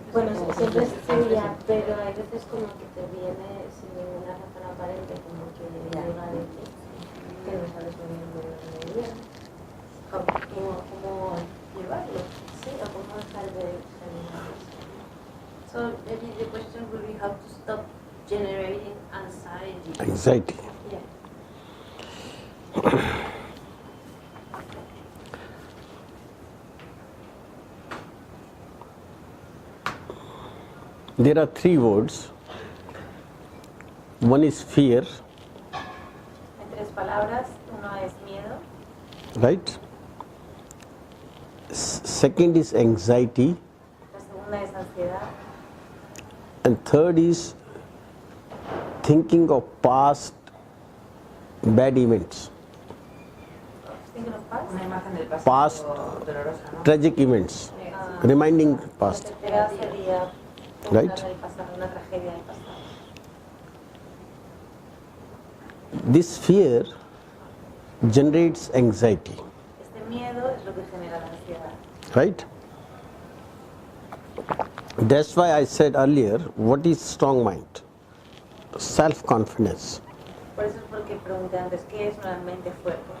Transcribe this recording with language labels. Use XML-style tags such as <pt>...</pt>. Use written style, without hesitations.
<es>bueno, siempre sería, pero hay veces como que te viene sin ninguna razón aparente, como que llega de ti, que no sabes muy bien de dónde viene. Cómo llevarlo, sí, o cómo dejar de generar.</es> <en>So maybe the question would be how to stop generating anxiety. Anxiety. Yeah. There are three words. One is fear,</en> <es>En tres palabras, uno es miedo,</es> <en>right? Second is anxiety,</en> <es>la segunda es ansiedad,</es> <en>and third is thinking of past bad events, thinking of past.</en> <es>Una imagen del pasado</es> <en>Past.</en> <es>dolorosa, ¿no?</es> <en>tragic events, reminding past.</en> <es>Lo que te da sería</es> <en>Right.</en> <es>pensar en el pasado, una tragedia del pasado.</es> <en>This fear generates anxiety,</en> <es>Este miedo es lo que genera la ansiedad.</es> <en>right? That's why I said earlier, what is strong mind? Self-confidence,</en> <es>Por eso es porque pregunté antes, ¿qué es una mente fuerte?</es>